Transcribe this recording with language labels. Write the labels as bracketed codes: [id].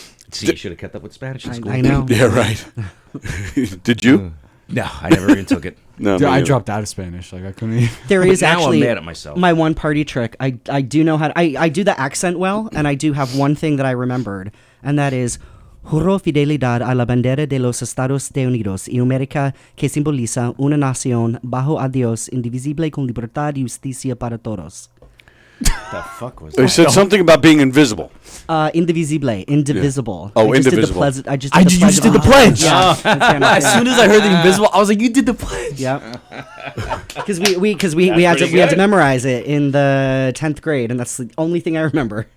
[en] see, you should have kept up with Spanish in school. I know. Yeah, right. Did you? No, I never even took it. No, I dropped out of Spanish. Like I couldn't even. There is now actually I'm mad at myself. My one party trick. I do know how to, I do the accent well, and I do have one thing that I remembered, and that is [es] Juro fidelidad a la bandera de los Estados Unidos y América que simboliza una nación bajo a Dios indivisible con libertad y justicia para todos. [en] The fuck was They that? said something about being invisible. Indivisible. Yeah. Oh, I just indivisible. I just did the pledge. Yeah. As soon as I heard the invisible, I was like, "You did the pledge." Yeah. Because we had to memorize it in the 10th grade, and that's the only thing I remember.